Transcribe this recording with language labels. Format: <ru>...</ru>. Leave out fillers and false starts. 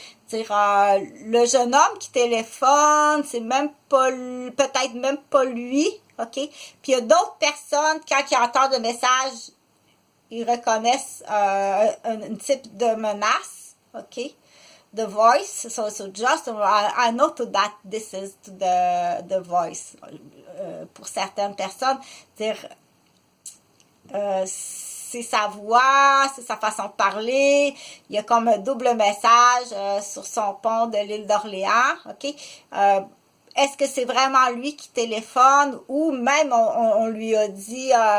<fr>Dire le jeune homme qui téléphone, c'est même pas peut-être même pas lui, OK? Puis il y a d'autres personnes, quand ils entendent le message, ils reconnaissent un type de menace, ok?</fr> <en>The voice, so just, I know that this is the voice.</en> <fr>Pour certaines personnes, dire, c'est sa voix, c'est sa façon de parler, il y a comme un double message sur son pont de l'île d'Orléans, ok? Est-ce que c'est vraiment lui qui téléphone ou même on lui a dit...</fr>